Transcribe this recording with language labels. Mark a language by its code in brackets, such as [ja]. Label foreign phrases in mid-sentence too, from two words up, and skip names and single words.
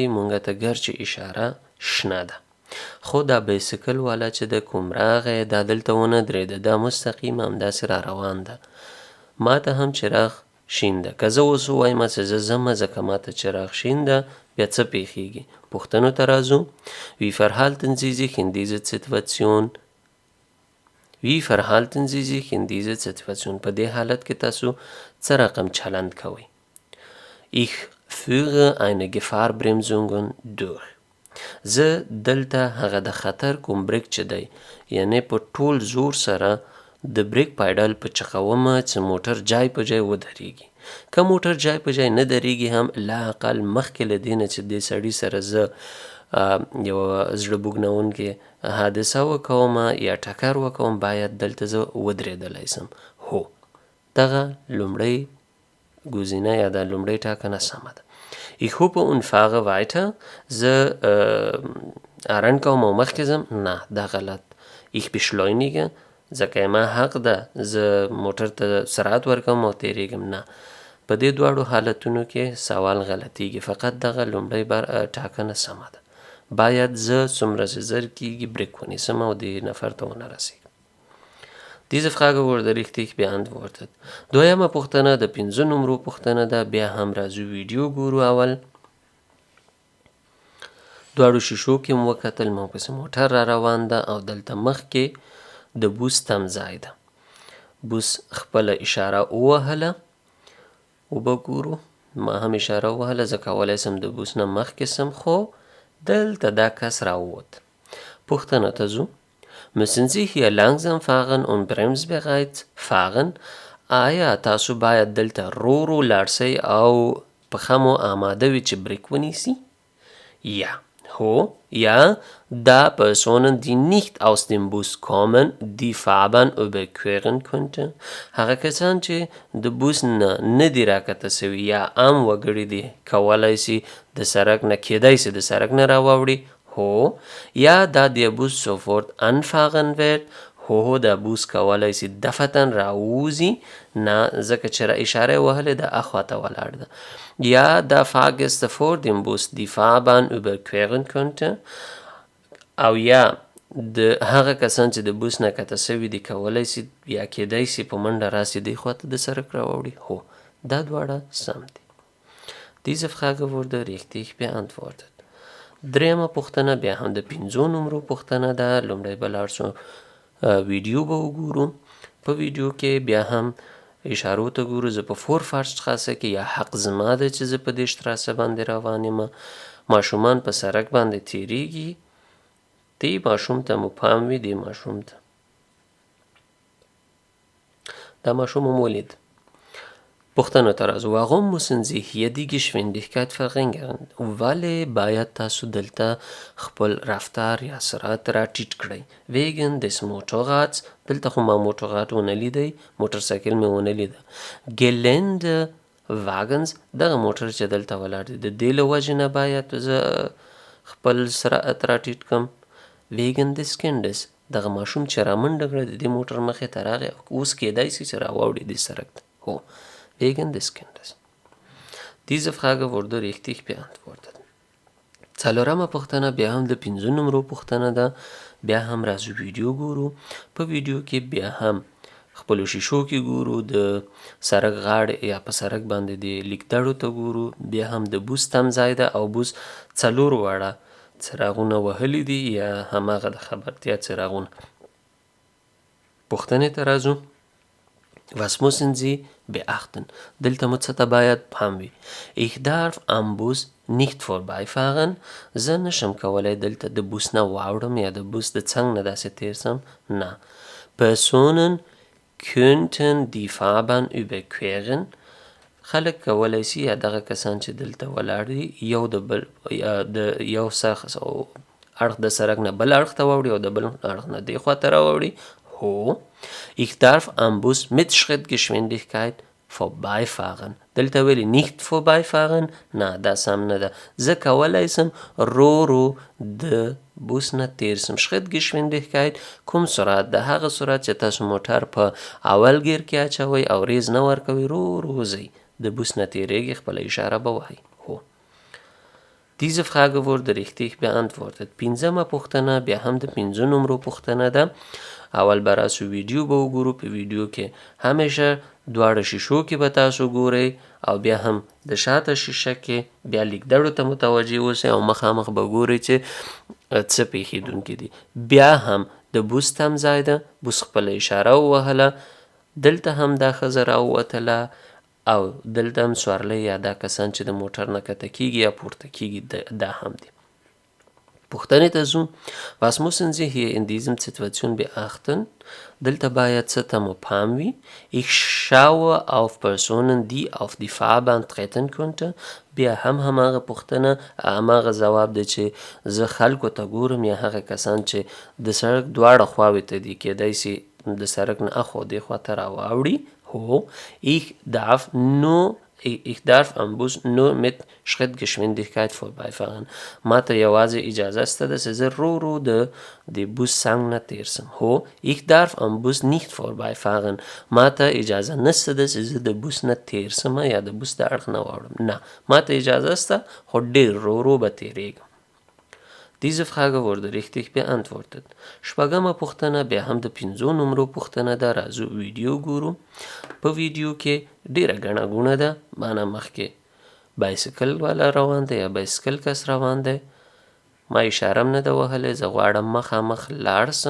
[ps] مونږ ته ګرچې اشاره شنه ده خو دا بایسکل والا چې د کوم راغی دا دلته ونه درېده، دا مستقیم همداسې را روان ده. ما ته هم چراغ شین ده. که زه اوس ووایم چې زه ځمه ځکه ما ته چراغ شین ده بیا څه پیښیږي؟ پوښتنو ته راځو. [de] Wie verhalten Sie sich in dieser Situation? Wie verhalten Sie sich in dieser Situation? [ps] په دې حالت کې تاسو څه رقم چلند کوئ؟ [de] Ich führe eine Gefahrbremsungen durch. [ps] زه دلته هغه د خطر کوم بریک چې دی یعنی په ټول زور سره د بریک پایډل په چخومه چې موټر جای په جای ودرېږي. که موټر جای په جای نه درېږي هم لااقل مخکې له دې نه چې دې سړي سره زه یو زړه بوږنونکې حادثه وکومه یا ټکر وکوم باید دلته زه ودرېدلی سم. هو دغه لومړی ګزینه یا د لومړی ټاکنه سمه ده. [de] Ich hoffe und fahre weiter. [ps] زه ارن کوم او مخکې ځم؟ نه دا غلط. [de] Ich beschleunige [ps] ځکه ما حق ده زه موټر ته سرعت ورکوم او تیریږم. نه په دې دواړو حالتونو کې سوال غلطیږي. فقط دغه لومړی ټاکنه سمه ده. باید زه څومره چې زر کیږي بریک ونیسم او دې نفر ته ونه رسیږم. [de] Diese Frage wurde richtig beantwortet. [ps] دویمه پوښتنه د 15 نمرو پوښتنه ده. بیا هم راځو ویډیو ګورو. اول دواړو شیشو کې مو وکتل ماپسې موټر را روان ده او دلته مخکې د بوس تمځای ده. بوس خپله اشاره ووهله. وبه ګورو ما هم اشاره ووهله زه کولی سم د بوس نه مخکې سم خو دلته دا کس راووت. پوښتنه ته ځو. [de] Müssen Sie hier langsam fahren und bremsbereit fahren? [ps] آیا تاسو باید دلته رو لاړ شئ او پښه مو آماده وي چې بریک ونیسي؟ [de] Ja. هو ja, da Personen, die nicht aus dem Bus kommen, die Fahrbahn überqueren könnten. [ps] هغه کسان چې د بوس نه دي راکته سوي یا عام وګړي دي کولی سي د سړک نه کیدای سي د سړک نه راواوړي. هو یا دا [de] der Bus sofort anfahren wird. [ps] هو دا بوس کولی سي دفتن راووځي. نه ځکه چې اشاره یې وهلې ده اخواته ولاړ ده. یا دا Fahrgäste vor dem Bus die Fahrbahn überqueren könnte. او یا د هغه کسان چې د بوس نه کته سوي دي کولی سي یا کیدای سي په منډه راسي دې خواته د سړک راووړي. هو دا دواړه سم دي. Diese Frage wurde richtig beantwortet. دریمه پوښتنه بیا هم د 15 نمرو پوښتنه ده. لومړی به لاړ شو ویډیو به وګورو. په ویډیو کې بیا هم اشارو ته ګورو. زه په فورفارشټراسه کې یا حق زما ده چې زه په دې شتراسه باندې روان یم. ماشومان په سړک باندې تیریږي. دې ماشوم ته مو پام وي. دې ماشوم ته دا ماشوم مو ولید. پوښتنه ته راځو. [de] Warum müssen Sie hier die Geschwindigkeit verringern? [ps] ولې باید تاسو دلته خپل رفتار یا سرعت را ټیټ کړئ؟ [de] Wegen des Motorrads. [ps] دلته خو ما موټرغاټ ونه لیدی، موټرسایکل مې ونه لیده. Geländewagens دغه موټر چې دلته ولاړ دی د دې له وجې نه باید زه خپل سرعت را ټیټ کړم. [de] wegen des Kindes [ps] دغه ماشوم چې رامنډه کړه د دې موټر مخې ته راغی اوس کیدای شي چې راواوړي دې سړک ته هو [de] wegen des Kindes. Diese Frage wurde richtig beantwortet. [ps] څلورمه پوښتنه بیا هم د 5 نمرو پوښتنه ده. بیا هم راځو ویډیو ګورو. په ویډیو کې بیا هم خپلو شیشو کې ګورو، د سړک غاړې یا په سړک باندې د لیکدړو ته ګورو. بیا هم د بوس تمځای ده او بوس 4 واړه څراغونه وهلي دي یا هماغه د خبرتیا څراغونه. پوښتنې ته راځو. [de] Was müssen Sie beachten? [ps] دلته مو څه ته باید پام وي. [de] Ich darf am Bus nicht vorbeifahren. [ps] زه نشم کولی دلته د بوس نه واوړم یا د بوس د څنګ نه داسې تیر سم. نه. [de] Personen könnten die Fahrbahn überqueren. [ps] خلک کولی شي یا دغه کسان چې دلته ولاړ دي یو د بل د یو اړخ د سړک نه بل اړخ ته واوړي او د بل اړخ نه دې خوا ته راواوړي. هو. [de] Ich darf am Bus mit Schrittgeschwindigkeit vorbeifahren. [ps] دلته ویلي [de] nicht vorbeifahren. [ps] نه دا سم نه ده. زه کولی سم رو د بوس نه تیر سم. Schrittgeschwindigkeit کوم سرعت ده؟ هغه سرعت چې تاسو موټر په اول ګیر کې اچوئ او ریز نه ورکوئ، رو ځئ، د بوس نه تیریږي، خپله اشاره به وهئ. هو. [de] Diese Frage wurde richtig beantwortet. [ps] 5مه پوښتنه بیا هم د 5 نمرو پوښتنه ده. اول به راسو ویډیو به وګورو. په ویډیو کې همیشه دواړه شیشو کې به تاسو ګورئ او بیا هم د شاته شیشه کې بیا لیکدړو ته متوجه اوسئ او مخامخ به ګورئ چې څه پیښیدونکي دي. بیا هم د بوس تمځای ده. بوس خپله اشاره ووهله. دلته هم دا ښځه راووتله او دلته هم سوارلی یا دا کسان چې د موټر نه کته کیږي یا پورته کیږي دا هم دي. پوښتنې ته ځو. [de] Was müssen Sie hier in diesem Situation beachten? [ps] دلته باید څه ته مو پام وي. [de] Ich schaue auf Personen, die auf die Fahrbahn treten könnten. [ps] بیا هم هماغه پوښتنه هماغه ځواب دی چې زه خلکو ته ګورم یا هغه کسان چې د سړک دواړه خواوې ته دي، کیدای شي د سړک نه اخوا دې خوا ته راواوړي. هو. [de] Ich darf am Bus nur mit Schrittgeschwindigkeit vorbeifahren. [ps] ما ته یوازې اجازه شته ده چې زه رو د بوس څنګ نه تیر سم. هو. [de] Ich darf am Bus nicht vorbeifahren. [ps] ما ته اجازه نشته ده چې زه د بوس نه تیر سم یا د بوس د اړخ نه واوړم. نه. ما ته اجازه شته خو ډېر رو به تیریږم. [de] Diese Frage wurde richtig beantwortet. [ps] شپږمه پوښتنه بیا هم د 5 نمرو پوښتنه ده. راځو ویډیو ګورو. په ویډیو کې ډیره ګڼه ګوڼه ده. معنی مخکې بایسکل والا روان دی یا بایسکل کس روان دی. ما اشاره هم نه ده وهلې. زه غواړم مخامخ لاړ سم.